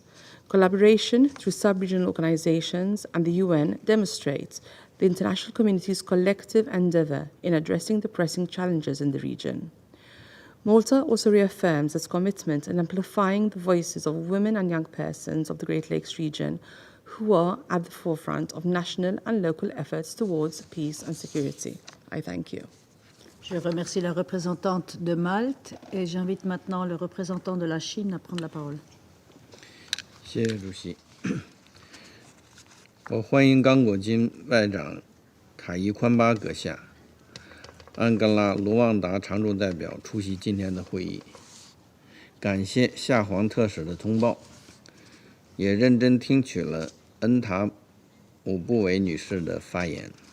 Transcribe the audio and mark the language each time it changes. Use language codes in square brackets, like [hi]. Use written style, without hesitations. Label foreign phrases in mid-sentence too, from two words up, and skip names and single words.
[en] Collaboration through sub-regional organizations and the UN demonstrates the international community's collective endeavor in addressing the pressing challenges in the region. Malta also reaffirms its commitment in amplifying the voices of women and young persons of the Great Lakes region who are at the forefront of national and local efforts towards peace and security. I thank you. [fr] Je remercie la représentante de Malte et j'invite maintenant le représentant de la Chine à prendre la parole. [zh] 谢谢主席。我欢迎刚果金外长塔伊宽巴阁下、安哥拉卢旺达常驻代表出席今天的会议，感谢夏皇特使的通报，也认真听取了恩塔姆布韦女士的发言。